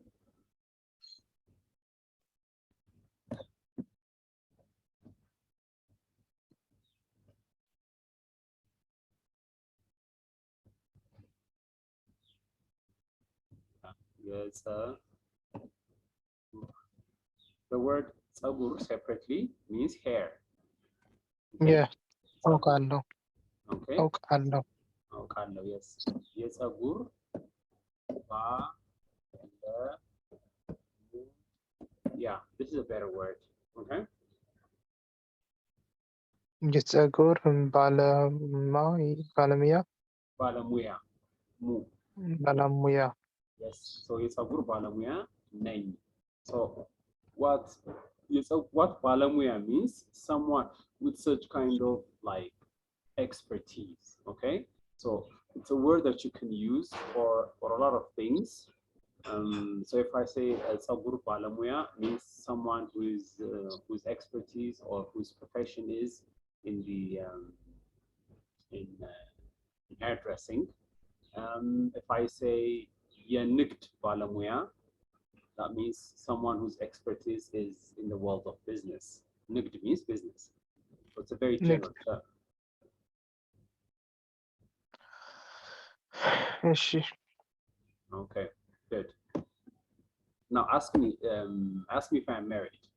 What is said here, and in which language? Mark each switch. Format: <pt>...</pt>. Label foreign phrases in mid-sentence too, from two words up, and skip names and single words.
<en>Yes, the word ጸጉር separately means hair. Okay? Yeah.</en> <am>አውቃለሁ።</am> <en>Okay.</en> <am>አውቃለሁ።</am> <en>Yes. የጸጉር yeah, this is a better word. Okay.</en> <am>የፀጉር ባለሙያ ባለሙያ</am> <en>Yes, so</en> <am>የፀጉር ባለሙያ ነኝ.</am> <en>So what ባለሙያ means someone with such kind of like expertise. Okay, so it's a word that you can use for a lot of things. So if I say</en> <am>ፀጉር ባለሙያ</am> <en>means someone whose expertise or whose profession is in the in hairdressing. If I say</en> <am>የንግድ ባለሙያ</am> <en>That means someone whose expertise is in the world of business. Nigd means business. So it's a very general term.</en> <ar>ايش</ar> <en>Okay, good. Now ask me if I'm married.</en>